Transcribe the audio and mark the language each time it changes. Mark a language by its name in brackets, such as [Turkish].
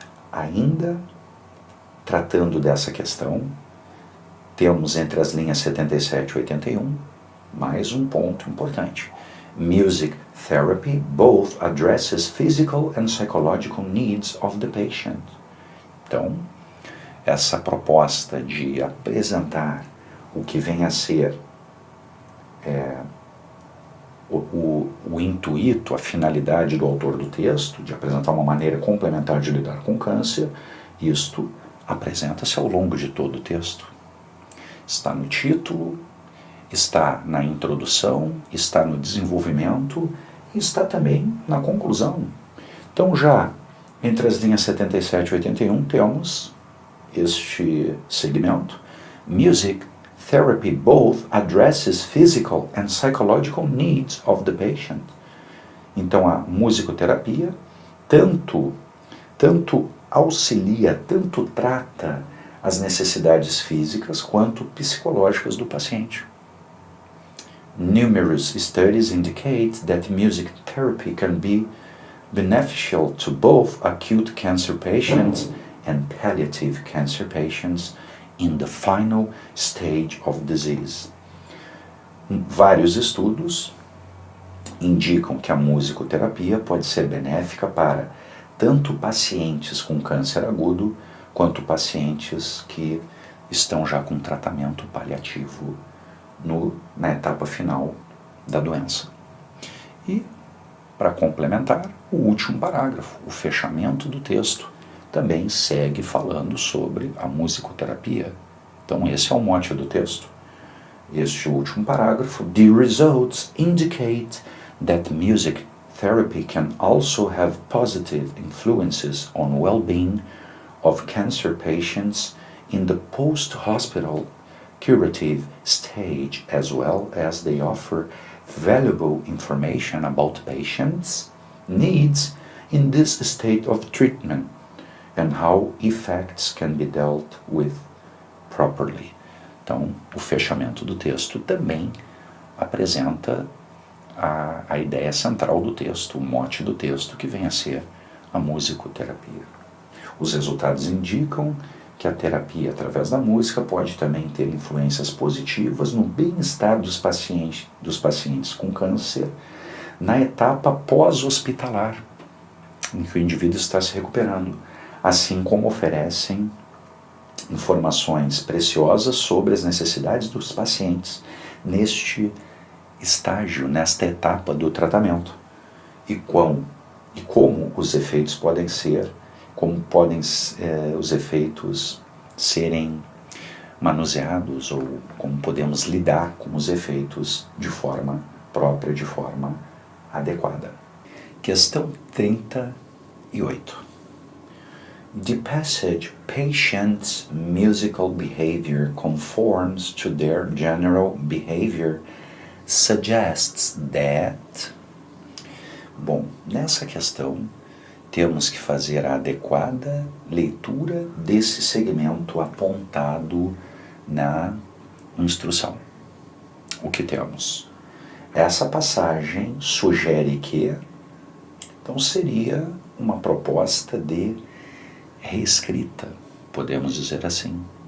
[Portuguese] Ainda tratando dessa questão, temos entre as linhas 77 e 81 mais um ponto importante. [English] Music therapy both addresses physical and psychological needs of the patient. [Portuguese] Então, essa proposta de apresentar o que vem a ser o intuito, a finalidade do autor do texto, de apresentar uma maneira complementar de lidar com o câncer, isto apresenta-se ao longo de todo o texto. Está no título, está na introdução, está no desenvolvimento e está também na conclusão. Então já entre as linhas 77 e 81 temos este segmento. [English] Music therapy both addresses physical and psychological needs of the patient. [Portuguese] Então a musicoterapia tanto auxilia, tanto trata as necessidades físicas quanto psicológicas do paciente. [English] Numerous studies indicate that music therapy can be beneficial to both acute cancer patients and palliative cancer patients in the final stage of disease. [Portuguese] Vários estudos indicam que a musicoterapia pode ser benéfica para tanto pacientes com câncer agudo quanto pacientes que estão já com tratamento paliativo na etapa final da doença. E, para complementar, o último parágrafo, o fechamento do texto, também segue falando sobre a musicoterapia. Então esse é o mote do texto. Este último parágrafo, [English] the results indicate that music therapy can also have positive influences on well-being of cancer patients in the post-hospital curative stage, as well as they offer valuable information about patients' needs in this state of treatment and how effects can be dealt with properly. [Portuguese] Então, o fechamento do texto também apresenta a ideia central do texto, o mote do texto, que vem a ser a musicoterapia. Os resultados indicam que a terapia através da música pode também ter influências positivas no bem-estar dos pacientes com câncer na etapa pós-hospitalar, em que o indivíduo está se recuperando, assim como oferecem informações preciosas sobre as necessidades dos pacientes neste estágio, nesta etapa do tratamento, e como os efeitos podem ser, como podem os efeitos serem manuseados, ou como podemos lidar com os efeitos de forma própria, de forma adequada. Questão 38. [English] The passage patient's musical behavior conforms to their general behavior suggests that... [Portuguese] Bom, nessa questão temos que fazer a adequada leitura desse segmento apontado na instrução. O que temos? Essa passagem sugere que, então seria uma proposta de reescrita, podemos dizer assim.